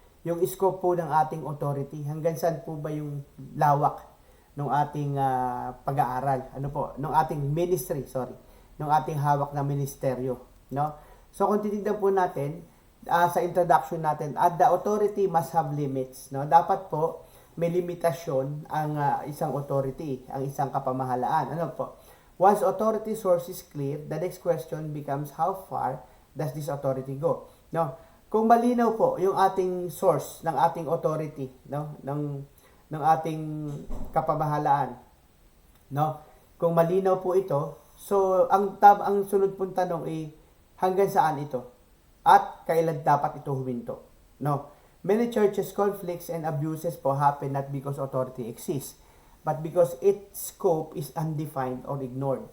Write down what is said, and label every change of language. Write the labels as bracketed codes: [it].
[tl] Yung scope po ng ating authority, hanggang saan po ba yung lawak ng ating pag-aaral, ano po, ng ating ministry, ng ating hawak na ministeryo, no? So kung titignan po natin sa introduction natin, [en] the authority must have limits, [tl] no? Dapat po may limitasyon ang isang authority, ang isang kapamahalaan, ano po? [en] Once authority source is clear, the next question becomes how far does this authority go, no? [tl] Kung malinaw po yung ating source ng ating authority, no, ng ating kapamahalaan, no? Kung malinaw po ito, so ang sunod pong tanong ay hanggang saan ito? At kailan dapat ito huminto? No. [en] Many churches conflicts and abuses po happen not because authority exists, but because its scope is undefined or ignored.